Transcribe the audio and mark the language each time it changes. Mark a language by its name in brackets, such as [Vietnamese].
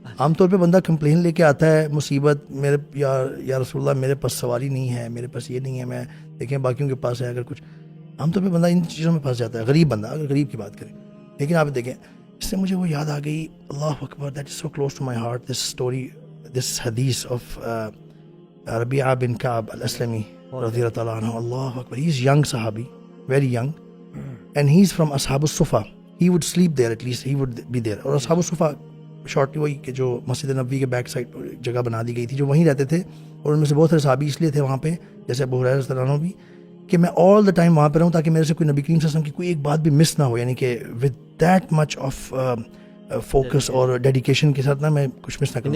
[Urdu] عام طور پہ بندہ کمپلین لے کے آتا ہے, مصیبت میرے یا رسول اللہ میرے پاس سواری نہیں ہے, میرے پاس یہ نہیں ہے, میں دیکھیں باقیوں کے پاس ہے, اگر کچھ عام طور پہ بندہ ان چیزوں میں پھنس جاتا ہے, غریب بندہ اگر غریب کی بات کریں. لیکن آپ دیکھیں, اس سے مجھے وہ یاد آ گئی, اللہ اکبر, [English] that is so close to my heart, this story, this حدیث of [Urdu] ربیعہ بن کعب الاسلمی رضی اللہ تعالیٰ عنہ. [English] اللہ اکبر, he is young صحابی, very young, and he is from اصحاب الصفا, he would sleep there, at least he would be there. [Urdu] اور اصحاب الصفا شارٹلی وہی کہ جو مسجد نبوی کے بیک سائڈ جگہ بنا دی گئی تھی, جو وہیں رہتے تھے, اور ان میں سے بہت سارے صحابی اس لیے تھے وہاں پہ, جیسے ابو ہریرہ رضی اللہ عنہ بھی, کہ میں [English] all the time [Urdu] وہاں پہ رہوں تاکہ میرے سے کوئی نبی کریم صلی اللہ علیہ وسلم کی کوئی ایک بات بھی مس نہ ہو, یعنی کہ [English] with that much of focus اور dedication [Urdu] کے ساتھ نا میں کچھ مس نہ کروں.